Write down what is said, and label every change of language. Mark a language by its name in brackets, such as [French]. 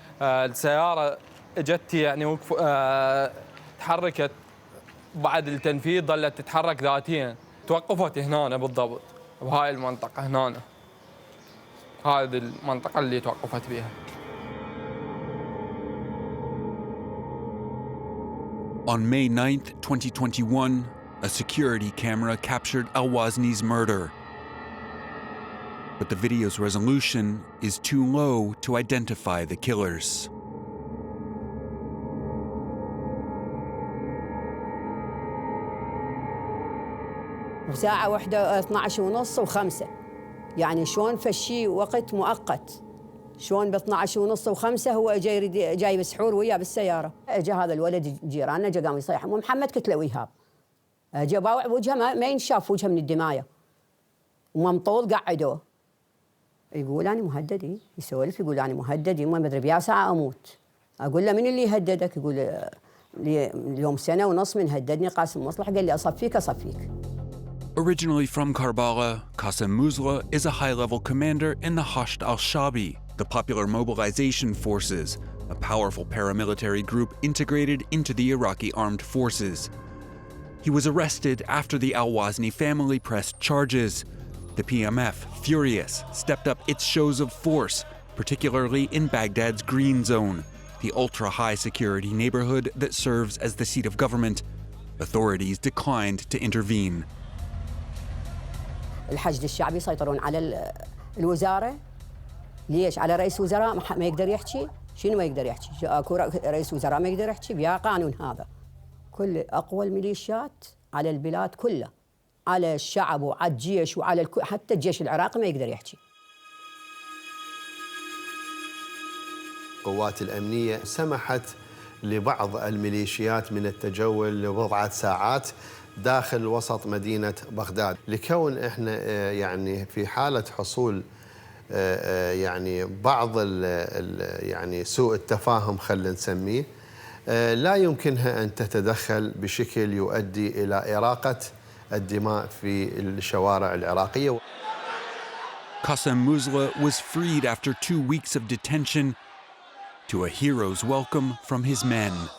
[Arabic] السيارة اجت يعني تحركت بعد التنفيذ ظلت تتحرك ذاتيا توقفت هنا بالضبط بهاي المنطقة هنا هذه المنطقة اللي توقفت بها. [English] On May 9th, 2021, a security camera captured Al-Wazni's murder. But the video's resolution is too low to identify the killers. [Arabic] ساعة واحدة 12:30 و5 يعني شلون فشي وقت مؤقت شلون ب 12:30 و5 هو جاي بسحور وياه بالسيارة اجى هذا الولد جيراننا جا قام يصيح ام محمد قلت له ويهاب جا باوع وجهه ما ينشاف وجهه من الدماية وممطول قعدوه يقول أنا مهدد يسولف يقول أنا مهدد ما أدري بيا ساعة أموت أقول له من اللي يهددك يقول اليوم 1.5 سنة من هددني قاسم مصلح قال لي أصفيك. [English] Originally from Karbala, Qasim Muzla is a high-level commander in the Hasht al-Shabi, the Popular Mobilization Forces, a powerful paramilitary group integrated into the Iraqi armed forces. He was arrested after the Al-Wazni family pressed charges. The PMF, furious, stepped up its shows of force, particularly in Baghdad's Green Zone, the ultra-high security neighborhood that serves as the seat of government. Authorities declined to intervene. [Arabic] الحشد الشعبي يسيطرون على الوزارة ليش على رئيس وزراء ما يقدر يحكي شنو ما يقدر يحكي اكو رئيس وزراء ما يقدر يحكي بيا قانون هذا كل اقوى الميليشيات على البلاد كلها على الشعب وعلى الجيش وعلى حتى الجيش العراقي ما يقدر يحكي. القوات الأمنية سمحت لبعض الميليشيات من التجول لبضعة ساعات داخل وسط مدينة بغداد لكون احنا يعني في حالة حصول يعني بعض يعني سوء التفاهم خلينا نسميه لا يمكنها أن تتدخل بشكل يؤدي إلى إراقة الدماء في الشوارع العراقية. [English] Qasim Muzla was freed after 2 weeks of detention to a hero's welcome from his men.